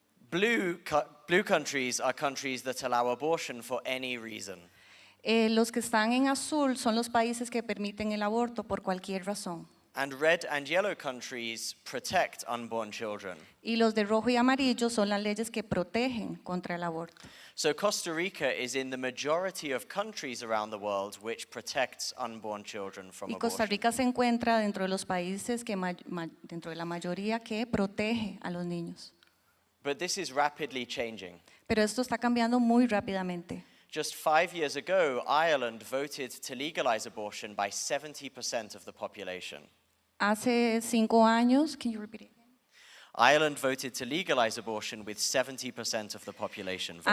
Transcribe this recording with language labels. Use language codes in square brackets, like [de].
[en] Blue countries are countries that allow abortion for any reason. [es] Los que están en azul son los países que permiten el aborto por cualquier razón. [en] And red and yellow countries protect unborn children. [es] Y los de rojo y amarillo son las leyes que protegen contra el aborto. [en] So Costa Rica is in the majority of countries around the world which protects unborn children from [es] Y [en] abortion. [es] Costa Rica se encuentra dentro de los países que dentro de la mayoría que protege a los niños. [en] But this is rapidly changing. [es] Pero esto está cambiando muy rápidamente. [en] Just 5 years ago, Ireland voted to legalize abortion by 70% of the population. [es] Hace 5 años, [en] can you repeat it? Ireland voted to legalize abortion with 70% of the population voting.